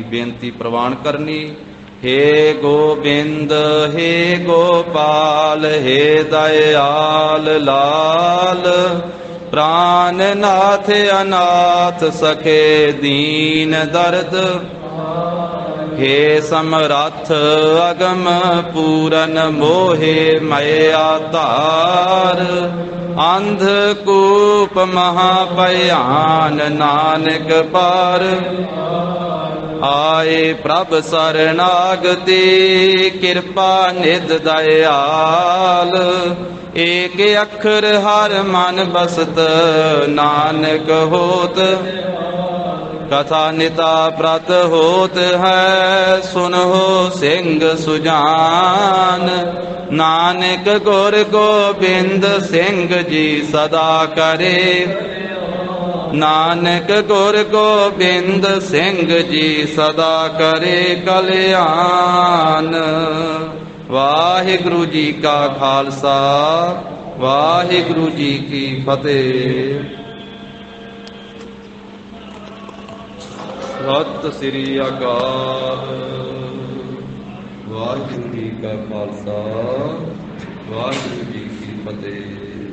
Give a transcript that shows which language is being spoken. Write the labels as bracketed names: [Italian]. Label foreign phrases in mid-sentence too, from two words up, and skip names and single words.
[Punjabi] ਬੇਨਤੀ ਪ੍ਰਵਾਨ ਕਰਨੀ। ਹੇ ਗੋਬਿੰਦ ਹੇ ਗੋਪਾਲ ਹੇ ਦਇਆਲ ਲਾਲ ਪ੍ਰਾਨ ਨਾਥ ਅਨਾਥ ਸਖੇ ਦੀਨ ਦਰਦ ਹੇ ਸਮਰੱਥ ਅਗਮ ਪੂਰਨ ਮੋਹਿ ਮਇਆ ਧਾਰ ਅੰਧ ਕੂਪ ਮਹਾ ਭਿਆਨ ਨਾਨਕ ਪਾਰ ਆਏ ਪ੍ਰਭ ਸਰਨਾਗਤਿ ਕ੍ਰਿਪਾ ਨਿਧ [Hindi] दयाल एक अखर हर मन बसत नानक होत कथा निता प्रत होत है सुनो सिंह सुजान नानक गुर गोबिंद सिंह जी सदा करे नानक गुर गोबिंद सिंह जी सदा करे कल्याण। [Punjabi] ਵਾਹਿਗੁਰੂ ਜੀ ਕਾ ਖ਼ਾਲਸਾ ਵਾਹਿਗੁਰੂ ਜੀ ਕੀ ਫ਼ਤਿਹ। ਸਤਿ ਸ੍ਰੀ ਅਕਾਲ। ਵਾਹਿਗੁਰੂ ਜੀ ਕਾ ਖ਼ਾਲਸਾ ਵਾਹਿਗੁਰੂ ਜੀ ਕੀ ਫ਼ਤਿਹ।